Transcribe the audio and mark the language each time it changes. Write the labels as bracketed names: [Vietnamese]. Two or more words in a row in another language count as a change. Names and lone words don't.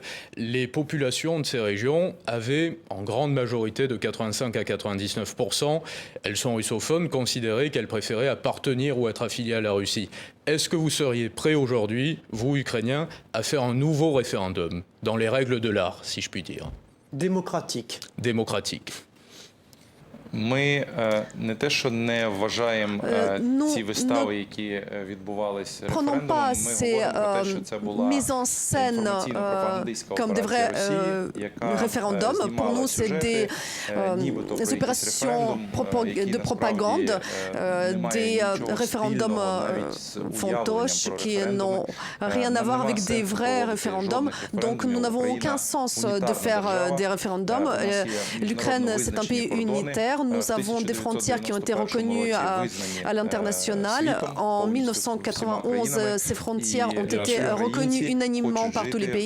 [French] Les populations de ces régions avaient, en grande majorité de 85 à 99%, elles sont russophones, considéré qu'elles préféraient appartenir ou être affiliées à la Russie. Est-ce que vous seriez prêt aujourd'hui, vous, Ukrainiens, à faire un nouveau référendum, dans les règles de l'art, si je puis dire? Démocratique. Démocratique. [Ukrainian] Ми не те, що не вважаємо ці вистави, які відбувалися референдумом, ми говоримо про те, що це була інформаційно-пропагандистська операція Росії, яка знімала сюжети, нібито про якийсь референдум, який насправді немає нічого [French] fantoches qui n'ont rien à voir avec des vrais référendums. Donc nous n'avons aucun sens de faire des référendums. L'Ukraine, c'est un pays unitaire. Nous avons des frontières qui ont été reconnues à l'international. En 1991, ces frontières ont été reconnues unanimement par tous les pays.